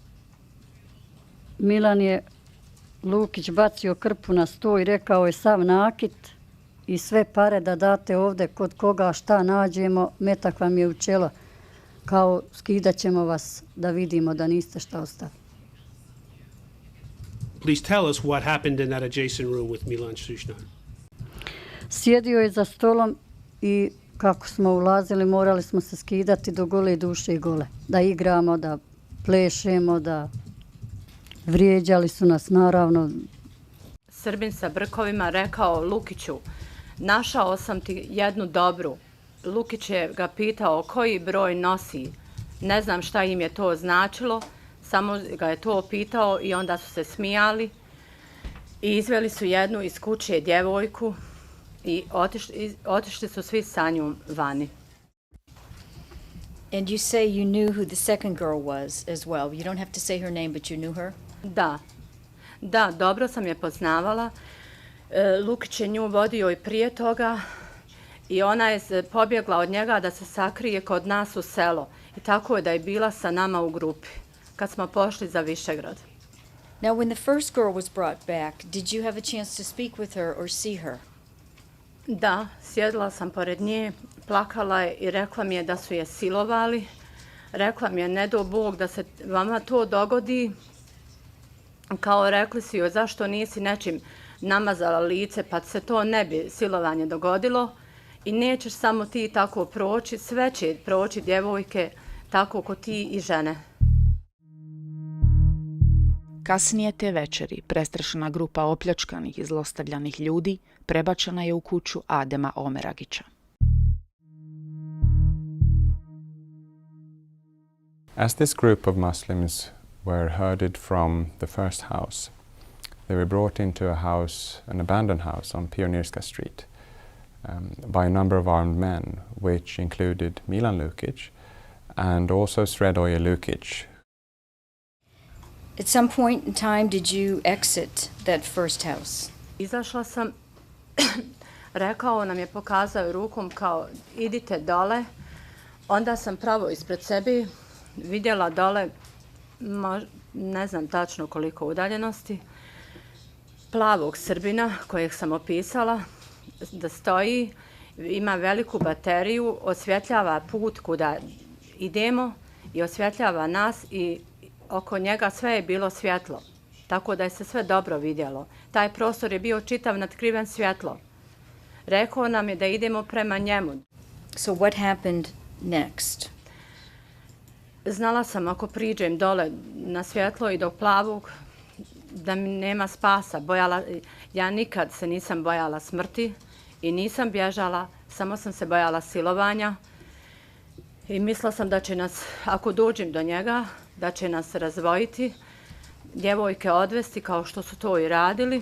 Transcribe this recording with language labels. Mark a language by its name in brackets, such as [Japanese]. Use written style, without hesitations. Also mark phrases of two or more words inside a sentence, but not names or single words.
[Bosnian] Milan je Lukić bacio krpu na sto i rekao je sav nakit i sve pare da date ovdje kod koga šta nađemo, metak vam je u čelo. Kao skidat ćemo vas da vidimo da niste šta ostavili. [English] Please tell us what happened in that adjacent room with Milan I SREDOJE. [Bosnian] Sjedio je za stolom i kako smo ulazili morali smo se skidati do gole duše i gole. Da igramo, da plešemo, da vrijeđali su nas naravno. Srbin sa brkovima rekao Lukiću, našao sam ti jednu dobru. Lukić je ga pitao koji broj nosi. Ne znam šta im je to značilo, samo ga je to pitao i onda su se smijali i izveli su jednu iz kuće djevojku i otišli su svi sa njom vani. [English] And you say you knew who the second girl was as well. You don't have to say her name, but you knew her? [Bosnian] Da, dobro sam je poznavala. Lukić je nju vodio i prije toga i ona je pobjegla od njega da se sakrije kod nas u selo. I tako je da je bila sa nama u grupi kad smo pošli za Visegrad. [English] Now, when the first girl was brought back, did you have a chance to speak with her or see her? [Bosnian] Da, sjedila sam pored nje, plakala je i rekla mi je da su je silovali. Rekla mi je, ne do Bog da se vama to dogodi. Kao rekli su joj, zašto nisi nečim namazala lice, pa se to ne bi silovanje dogodilo. I nećeš samo ti tako proći, sve će proći djevojke tako ko ti i žene. Kasnije te večeri prestrašena grupa opljačkanih i zlostavljanih ljudi prebačena je u kuću Adema Omeragića. [English] As this group of Muslims were herded from the first house, they were brought into a house, an abandoned house on Pionirska Street, by a number of armed men, which included Milan Lukic and also Sredoje Lukic. At some point in time, did you exit that first house? [Bosnian] Izašla sam, rekao nam je, pokazao rukom kao idite dole. Onda sam pravo ispred sebe vidjela dole, ne znam tačno koliko udaljenosti, plavog Srbina kojeg sam opisala da stoji, ima veliku bateriju, osvjetljava put kuda idemo i osvjetljava nas i oko njega sve je bilo svjetlo, tako da je se sve dobro vidjelo. Taj prostor je bio čitav natkriven svjetlo. Rekao nam je da idemo prema njemu. [English] So what happened next? [Bosnian] Znala sam ako priđem dole na svjetlo i do plavog da mi nema spasa. Ja nikad se nisam bojala smrti i nisam bježala, samo sam se bojala silovanja. I mislila sam da će nas, ako dođem do njega, da će nas razvojiti, djevojke odvesti kao što su to i radili.